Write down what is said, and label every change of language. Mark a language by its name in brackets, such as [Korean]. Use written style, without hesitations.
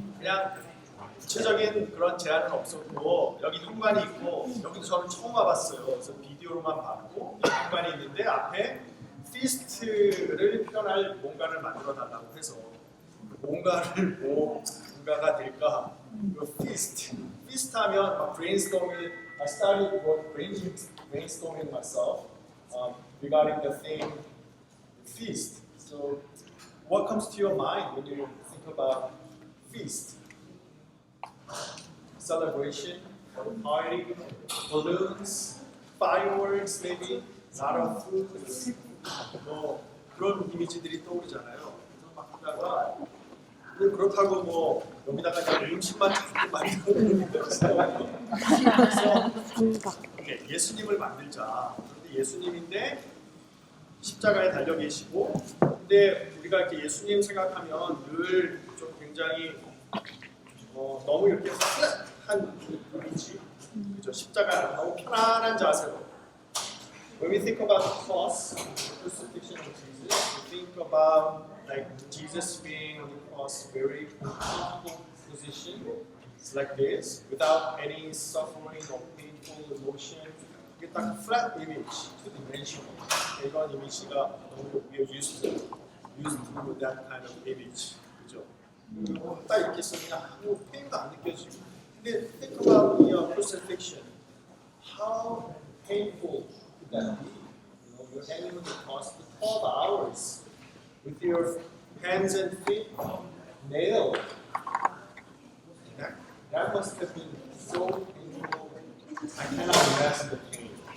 [Korean] 그냥 구체적인 그런 제안은 없었고 여기 현관이 있고 여기도 저는 처음 와봤어요. 그래서 비디오로만 봤고 현관이 있는데 앞에 feast를 표현할 뭔가를 만들어 달라고 해서 뭔가를 뭔가가 될까? [English] feast [Korean] 하면 막 [English] brainstorming. I started brainstorming myself regarding the theme feast. So, what comes to your mind when you think about feast? Celebration, or party, balloons, fireworks, maybe, lot of food. [Korean] 뭐 그런 이미지들이 떠오르잖아요. 그래서 막 하다가 그렇다고 뭐 여기다가 그냥 음식만 자꾸 만들어내는 거 있어요. 그래서 예수님을 만들자. 그런데 예수님인데 십자가에 달려 계시고, 근데 우리가 이렇게 예수님 생각하면 늘 좀 굉장히 너무 이렇게 플랫한 이미지, 그죠? 십자가 너무 편안한 자세로. [English] When we think about the cross, the crucifixion of Jesus, we think about like Jesus being on the cross, very comfortable position, it's like this, without any suffering or painful emotion. [Korean] 이게 딱 [English] flat image, two-dimensional. [Korean] 이런 이미지가 너무 [English] we are used to that kind of image, [Korean] 그죠? 딱 이렇게 쓰면 아무 페인도 안 느껴지고. [English] 근데 think about the crucifixion. How painful could that be? You're hanging on the cross for 12 hours with your hands and feet nailed. That must have been so painful. I cannot imagine the pain.